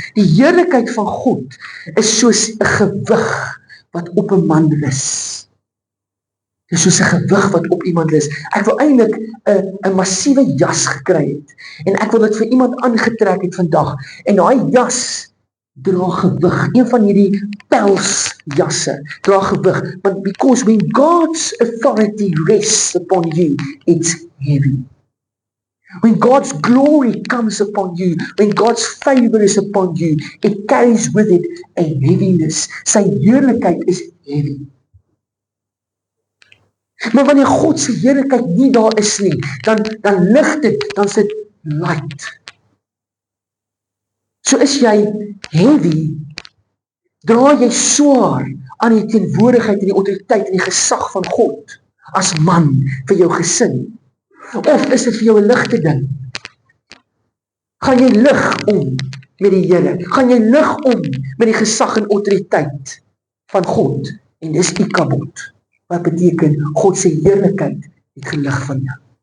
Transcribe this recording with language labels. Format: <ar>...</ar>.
<af>Die heerlikheid van God is soos 'n gewig wat op 'n man rus. Dit is soos 'n gewig wat op iemand rus. Ek wil eintlik 'n massiewe jas gekry het, en ek wil dit vir iemand aangetrek het vandag, en daai jas dra gewig. Een van hierdie pelsjasse dra gewig.</af> <en>But because when God's authority rests upon you, it's heavy. When God's glory comes upon you, when God's favor is upon you, it carries with it a heaviness.</en> <af>Sy heerlikheid is heavy. Maar wanneer God se heerlikheid nie daar is nie, dan lig dit, dan is dit light. So is jy heavy, dra jy swaar aan die teenwoordigheid en die autoriteit en die gesag van God as man vir jou gesin? Of is dit vir jou 'n ligte ding? Gaan jy lig om met die Here? Gaan jy lig om met die gesag en autoriteit van God? En dis Ikabod. Wat beteken, God se heerlikheid het gelig van jou.</af>